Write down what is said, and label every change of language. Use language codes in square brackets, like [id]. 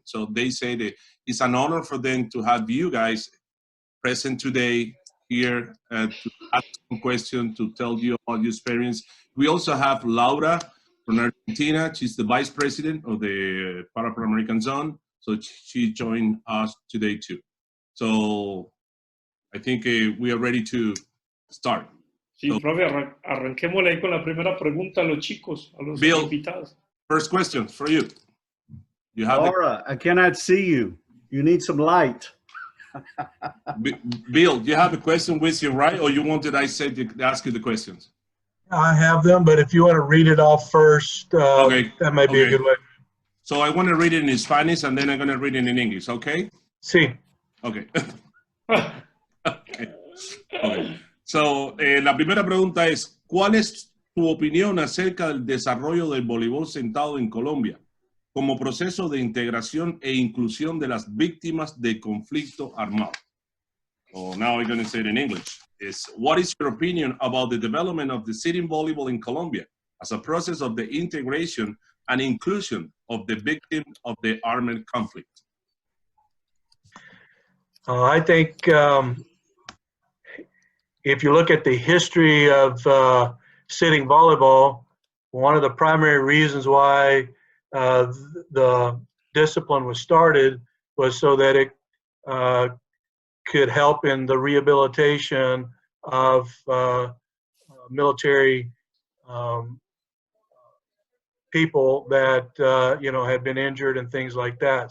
[en] So they say that it's an honor for them to have you guys present today here to ask some questions, to tell you about your experience. We also have Laura from Argentina. She's the vice president of the Panamericana zone. So she joined us today too. So I think we are ready to start. [es] Sí, so, profe, arranquémosle ahí con la primera pregunta a los chicos, a los Bill, invitados. [en] First question for you. You have Laura, I cannot see you. You need some light. Bill, do you have a question with you, right? Or you wanted I said to ask you the questions? I have them, but if you want to read it off first, okay. That might be a good way. So I want to read it in Spanish and then I'm going to read it in English, okay? [es] Sí. [en] Okay. Okay. [es] So, la primera pregunta es, ¿cuál es tu opinión acerca del desarrollo del voleibol sentado en Colombia como proceso de integración e inclusión de las víctimas de conflicto armado? [en] So now I'm going to say it in English. What is your opinion about the development of the sitting volleyball in Colombia as a process of the integration and inclusion of the victims of the armed conflict? I think if you look at the history of sitting volleyball, one of the primary reasons why the discipline was started was so that it could help in the rehabilitation of military people that had been injured and things like that.